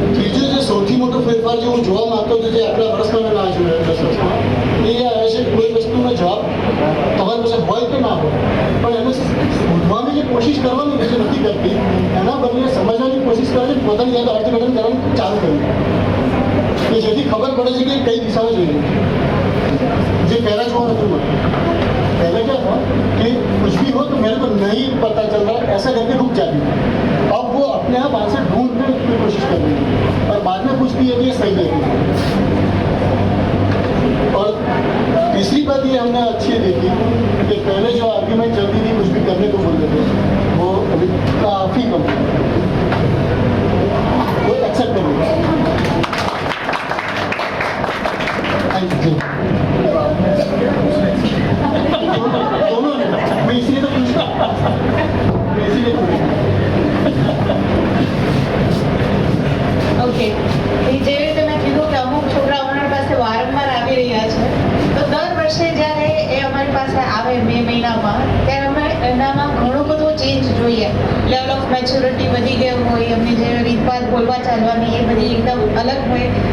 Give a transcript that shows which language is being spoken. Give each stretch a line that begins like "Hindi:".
Gujarati: ત્રીજું જે સૌથી મોટો ફેરફાર જે હું જોવા માંગતો હતો જે આટલા વર્ષમાં મેં ના જોયો 10 વર્ષમાં એ આવે છે કોઈ વસ્તુનો જવાબ તમારી પાસે હોય કે ના હોય પણ એને શોધવાની જે કોશિશ કરવાની જે નથી કરતી એના બદલે સમજવાની કોશિશ કરે છે, પોતાની યાદ અર્થઘટન કરવાનું ચાલુ કર્યું કે જેથી ખબર પડે છે કે કઈ દિશામાં જઈ રહી છે. જે પહેલાં જોવા નથી મળતું.
Hindi: पहले क्या था कि कुछ भी हो तो मेरे को नहीं पता चल रहा, ऐसा करके रुक जाती है. अब वो अपने आप आंसर ढूंढने की कोशिश कर रही है और बाद में पूछती है कि ये सही है. और तीसरी बात ये हमने अच्छी देखी कि पहले जो आर्ग्यूमेंट चलती थी कुछ भी करने को बोलते थे वो अभी काफ़ी कम वो एक्सेप्ट कर लिया.
English: Thank you.
Hindi: दोनों ने मैं इसलिए तो पूछा मैं इसलिए
Gujarati: ઓકે, એ જે રીતે મેં કીધું કે અમુક છોકરા અમારી પાસે વારંવાર આવી રહ્યા છે તો દર વર્ષે જ્યારે એ અમારી પાસે આવે મે મહિનામાં ત્યારે અમે એનામાં ઘણો બધો ચેન્જ જોઈએ. લેવલ ઓફ મેચ્યોરિટી વધી ગયો હોય, એમની જે રીતભાત બોલવા ચાલવાની એ બધી એકદમ અલગ હોય.